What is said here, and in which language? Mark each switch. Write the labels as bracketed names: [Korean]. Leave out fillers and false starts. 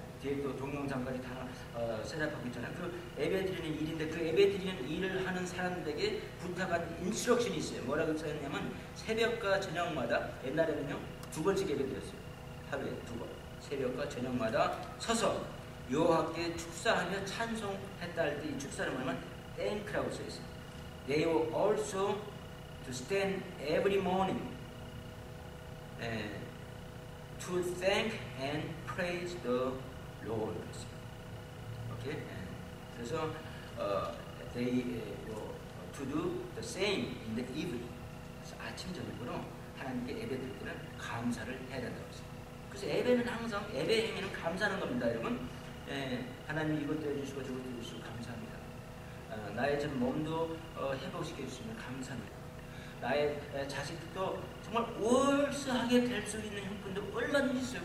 [Korean] 뒤에 또 동영상까지 다 셋업하고 있잖아요. 그 예배 드리는 일인데 그 예배 드리는 일을 하는 사람들에게 부탁한 인스트럭션이 있어요. 뭐라고 써있냐면 새벽과 저녁마다 옛날에는요 2번씩 예배 드렸어요. 하루에 2번. 새벽과 저녁마다 서서 여호와께 축사하며 찬송했다 할 때 이 축사는 뭐냐면 thank라고 써 있어요. [English] They were also to stand every morning to thank and praise the Lord. 오케이? [Korean] 그래서 [English] they were to do the same in the evening. [Korean] 그래서 아침 저녁으로 하나님께 예배드릴 때는 감사를 해야 된다고 했어요. 그래서 예배는 항상 예배 행위는 감사하는 겁니다, 여러분. 하나님 이것도 해주시고 저것도 해주시고 감사합니다. 나의 전 몸도 회복시켜 주시면 감사합니다. 나의 자식도 정말 월수하게 될 수 있는 형편도 얼마든지 있어요.